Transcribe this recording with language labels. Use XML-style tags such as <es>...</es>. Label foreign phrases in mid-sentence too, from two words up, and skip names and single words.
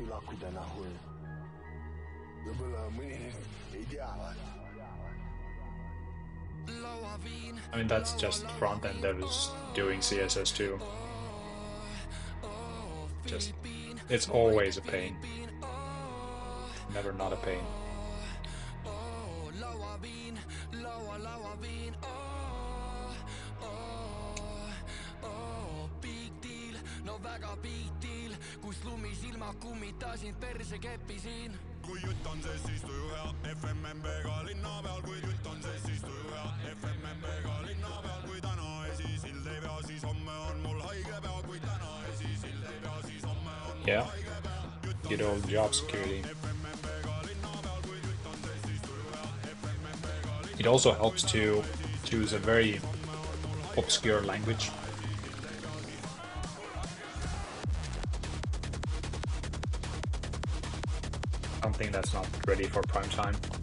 <en>I mean, that's just front-end devs doing CSS too. Just, it's always a pain. Never not a pain.</en> <et>kui jutt on see, siis tuju hea FMMB-ga linna peal, kui jutt on see, siis tuju hea FMMB-ga linna peal, kui täna esisild ei pea, siis homme on mul haige pea, kui täna esisild ei pea, siis homme on mul haige pea.</et> <en>Good old job security. It also helps to choose a very obscure language. Something that's not ready for prime time.</en>